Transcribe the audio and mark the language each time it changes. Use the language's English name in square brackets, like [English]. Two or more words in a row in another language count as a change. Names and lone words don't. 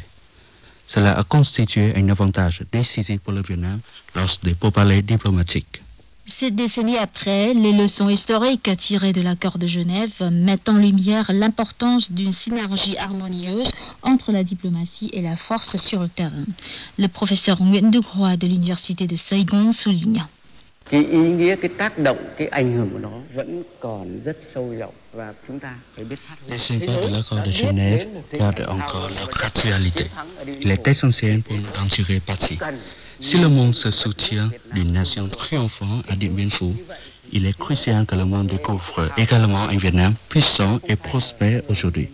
[French] Cela a constitué un avantage décisif pour le Vietnam lors des pourparlers diplomatiques. 7 décennies après, les leçons historiques tirées de l'accord de Genève mettent en lumière l'importance d'une synergie harmonieuse entre la diplomatie et la force sur le terrain. Le professeur Nguyễn Đức Hòa de l'Université de Saigon souligne. [Vietnamese] Cái ý nghĩa, cái tác động, cái ảnh hưởng của nó vẫn còn rất sâu rộng và chúng ta phải biết phát huy. [French] Les impacts de l'accord de Genève gardent encore leur actualité. Il est essentiel pour nous d'en tirer parti. Si le monde se soutient d'une nation triomphante à Điện Biên Phủ, il est crucial que le monde découvre également un Vietnam puissant et prospère aujourd'hui.